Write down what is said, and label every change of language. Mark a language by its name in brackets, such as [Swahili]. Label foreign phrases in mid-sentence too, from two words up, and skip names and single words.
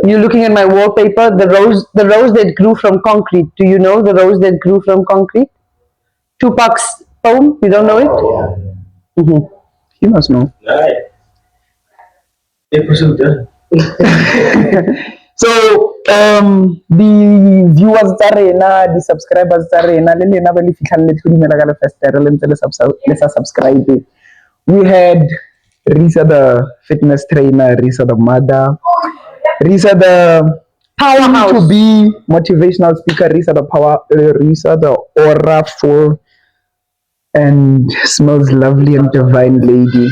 [English] You're looking at my wallpaper, the rose that grew from concrete. Do you know the rose that grew from concrete? Tupac's poem. You don't know it? yeah. He must know. Right. They pursued that. So the viewers [Tswana] tsa rena, [English] the subscribers [Tswana] tsa rena, le lena ba le fitlhang le tlhodimela ka lefestere le ntse le sa subscribe. [English] We had Risa the fitness trainer, Risa the mother, Risa the Powerhouse. to be motivational speaker, Risa the aura full and smells lovely and divine lady.